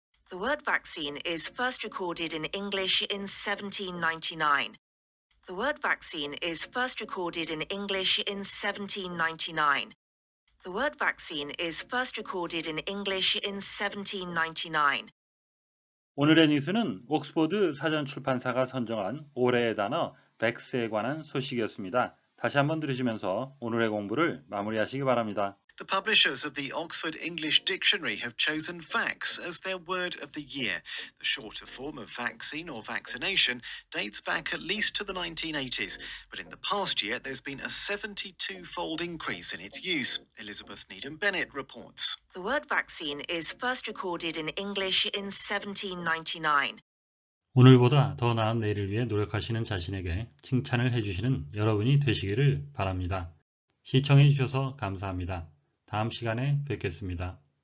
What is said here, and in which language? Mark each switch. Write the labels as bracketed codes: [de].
[en] The word vaccine is first recorded in English in 1799. The word vaccine is first recorded in English in 1799. The word vaccine is first recorded in English in 1799. [ko] 오늘의 뉴스는 옥스포드 사전 출판사가 선정한 올해의 단어 백스에 관한 소식이었습니다. 다시 한번 들으시면서 오늘의 공부를 마무리하시기 바랍니다. [en] The publishers of the Oxford English Dictionary have chosen vax as their word of the year. The shorter form of vaccine or vaccination dates back at least to the 1980s, but in the past year there's been a 72-fold increase in its use. Elizabeth Needham-Bennett reports. The word vaccine is first recorded in English in 1799. [ko] 오늘보다 더 나은 내일을 위해 노력하시는 자신에게 칭찬을 해주시는 여러분이 되시기를 바랍니다. 시청해 주셔서 감사합니다. 다음 시간에 뵙겠습니다.